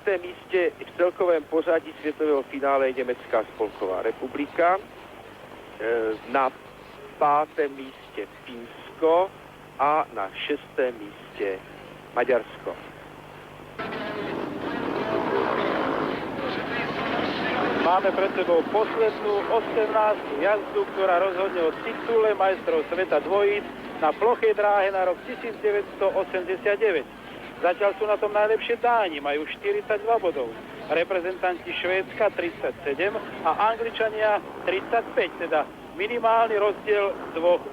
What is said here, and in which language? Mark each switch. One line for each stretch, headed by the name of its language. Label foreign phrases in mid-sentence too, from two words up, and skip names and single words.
Czech: místě v celkovém pořadí světového finále Německá spolková republika, na 5. místě Finsko a na 6. místě Maďarsko.
Slovak: Máme pred sebou poslednú 18. jazdu, ktorá rozhodne o titule majstrov sveta dvojíc na plochej dráhe na rok 1989. Zatiaľ sú na tom najlepšie Dáni, majú 42 bodov. Reprezentanti Švédska 37 a Angličania 35, teda minimálny rozdiel 2 bodov.